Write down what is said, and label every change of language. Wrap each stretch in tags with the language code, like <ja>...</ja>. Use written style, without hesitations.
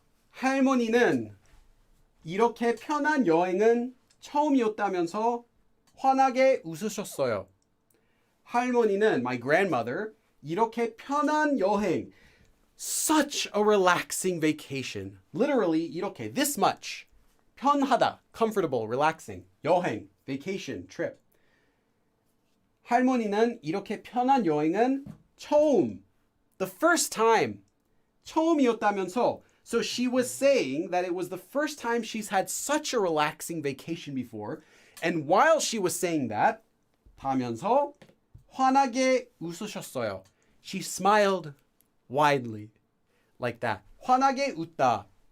<ko>할머니는 이렇게 편한 여행은 처음이었다면서 환하게 웃으셨어요.</ko> <en>할머니는, my grandmother,</en> <ko>이렇게 편한 여행,</ko> <en>such a relaxing vacation. Literally, 이렇게, this much. 편하다, comfortable, relaxing. 여행, vacation, trip.</en> <ko>할머니는 이렇게 편한 여행은 처음,</ko> <en>the first time,</en> <ko>처음이었다면서.</ko> <en>So she was saying that it was the first time she's had such a relaxing vacation before. And while she was saying that,</en> <ko>하면서 환하게 웃으셨어요.</ko> <en>She smiled widely, like that.</en> <ko>환하게 웃다.</ko>